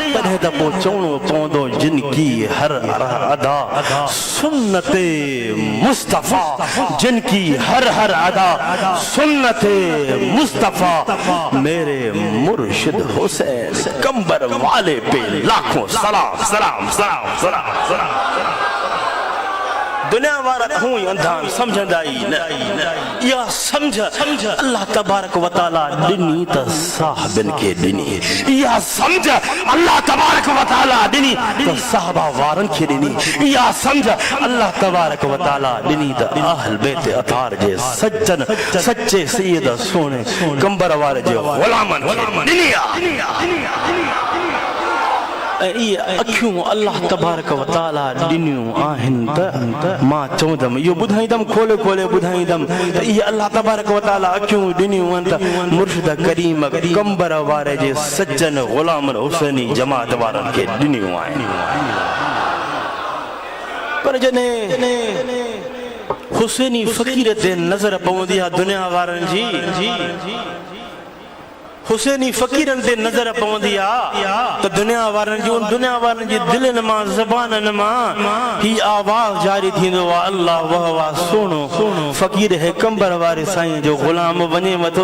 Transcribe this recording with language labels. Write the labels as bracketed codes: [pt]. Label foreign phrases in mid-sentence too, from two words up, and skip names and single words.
[sd] तॾहिं त पोइ चवणो पवंदो [ur] جن کی ہر ادا سنت مصطفیٰ، جن کی ہر ادا سنت مصطفیٰ، میرے مرشد حسین کنبر والے پہ لاکھوں سلام سلام سلام سلام سلام. [sd] दुनिया वारा हूं ई अंधा समझंदा ई न, या समझ अल्लाह तबारक व तआला ॾिनी त साहबन खे ॾिनी, या समझ अल्लाह तबारक व तआला ॾिनी त साहबा वारनि खे ॾिनी, या समझ अल्लाह तबारक व तआला ॾिनी त अहल बैत अतार जे सज्जन सच्चे सैयद सोने कंबर वारे जे ग़ुलामन खे ॾिनी आहे। अखियूं अल्लाह तबारक व तआला ॾिनियूं आहिनि त मां चवंदमि, इहो ॿुधाईंदमि, खोले खोले ॿुधाईंदमि त इहे अल्लाह तबारक व तआला अखियूं ॾिनियूं आहिनि त मुर्शिद करीम कंबर वारे जे सज्जन ग़ुलामन हुसैनी जमात वारनि खे ॾिनियूं आहिनि। पर जॾहिं हुसैनी फ़क़ीर ते नज़र पवंदी आहे दुनिया वारनि जी, हुसैनी फ़क़ीरनि ते नज़र पवंदी आहे त दुनिया वारनि जी दिलनि मां ज़बाननि मां ही आवाज़ जारी थींदो आहे, अल्लाह वाह वाह सुहिणो फ़क़ीर है कंबर वारे साईं जो ग़ुलाम वञे वठो।